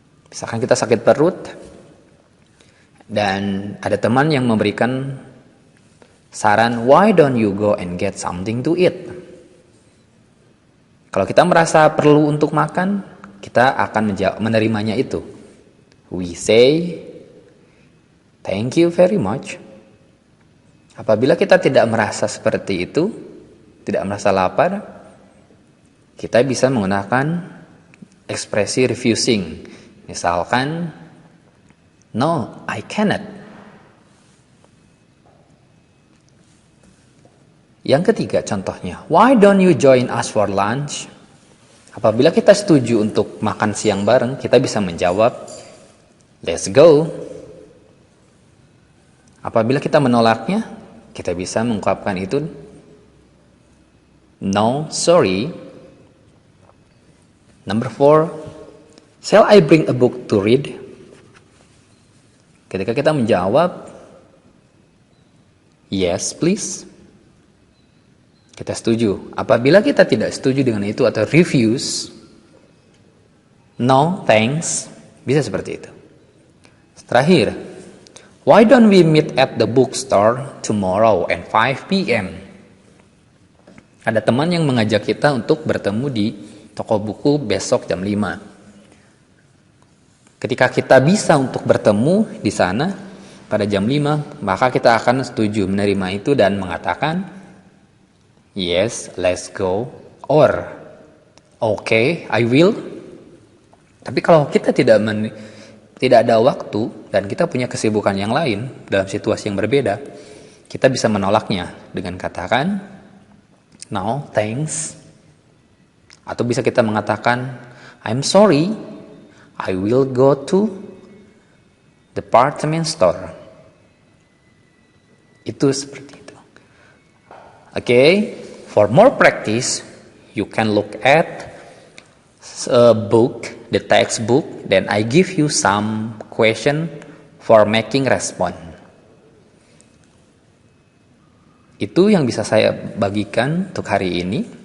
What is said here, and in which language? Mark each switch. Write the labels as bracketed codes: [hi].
[id] Misalkan kita sakit perut dan ada teman yang memberikan saran, [en] why don't you go and get something to eat? [id] Kalau kita merasa perlu untuk makan, kita akan menerimanya itu. [en] We say, thank you very much. [id] Apabila kita tidak merasa seperti itu, tidak merasa lapar, kita bisa menggunakan ekspresi refusing. Misalkan, [en] no, I cannot. [id] Yang ketiga contohnya, [en] why don't you join us for lunch? [id] Apabila kita setuju untuk makan siang bareng, kita bisa menjawab, [en] let's go. [id] Apabila kita menolaknya, kita bisa mengungkapkan itu, [en] no, sorry. Number 4, shall I bring a book to read? [id] Ketika kita menjawab, [en] yes, please. [id] Kita setuju. Apabila kita tidak setuju dengan itu atau refuse, [en] no, thanks. [id] Bisa seperti itu. Terakhir, [en] why don't we meet at the bookstore tomorrow at 5 p.m.? [id] Ada teman yang mengajak kita untuk bertemu di toko buku besok jam 5. Ketika kita bisa untuk bertemu di sana pada jam 5, maka kita akan setuju menerima itu dan mengatakan, [en] yes, let's go, or okay, I will. [id] Tapi kalau kita tidak ada waktu dan kita punya kesibukan yang lain dalam situasi yang berbeda, kita bisa menolaknya dengan katakan, [en] no, thanks. [id] Atau bisa kita mengatakan, [en] I'm sorry, I will go to department store. [id] Itu seperti itu. [en] Okay, for more practice, you can look at a book, the textbook, then I give you some question for making response. [id] Itu yang bisa saya bagikan untuk hari ini.